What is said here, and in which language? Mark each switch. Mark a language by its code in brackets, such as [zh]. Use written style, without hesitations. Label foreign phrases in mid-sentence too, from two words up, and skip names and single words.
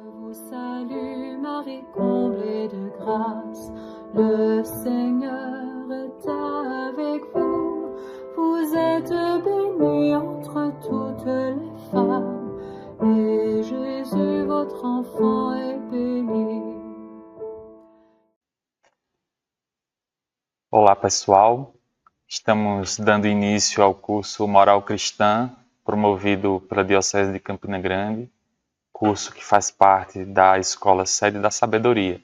[fr] Salut Marie, comblée de grâce, le Seigneur est avec vous. Vous êtes bénie entre toutes les femmes, et Jésus, votre enfant, est béni. [pt] Olá pessoal, estamos dando início ao curso Moral Cristã, promovido pela Diocese de Campina Grande, curso que faz parte da Escola Sede da Sabedoria.